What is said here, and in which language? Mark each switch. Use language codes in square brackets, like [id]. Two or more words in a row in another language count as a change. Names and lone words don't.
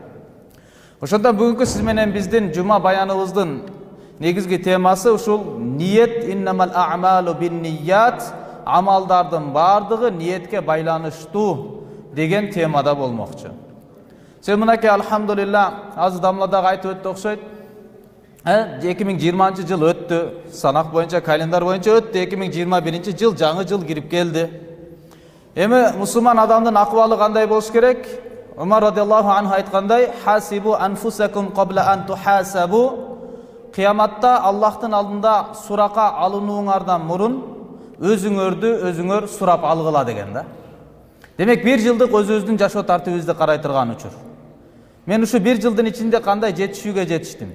[ky] Ошондон бүгүнкү сиз менен биздин жума баяныбыздын негизги темасы ушул ниет, [ar] إنما الأعمال بالنيات, [ky] амалдардын бардыгы ниетке байланыштуу деген темада болмокчу. Сен мынакей алхамдулилла азыр дамладагы айтып өттү окшойт. 2020 жыл өттү, санак боюнча, календар боюнча өттү, 2021 жыл жаңы жыл кирип келди. Эми мусулман адамдын акыбалы кандай болуш керек? [ar] Умар رضي الله عنه айткандай, حاسبوا أنفسكم قبل أن تحاسبوا. [ky] Кыяматта Аллахтын алдында сурака алынууңардан мурун өзүңөр сурап алгыла деген да. Демек, bir жылдык өзүбүздүн жашоо тартибибизди карай турган учур. Мен ушу bir жылдын ичинде кандай жетишүүгө жетиштим?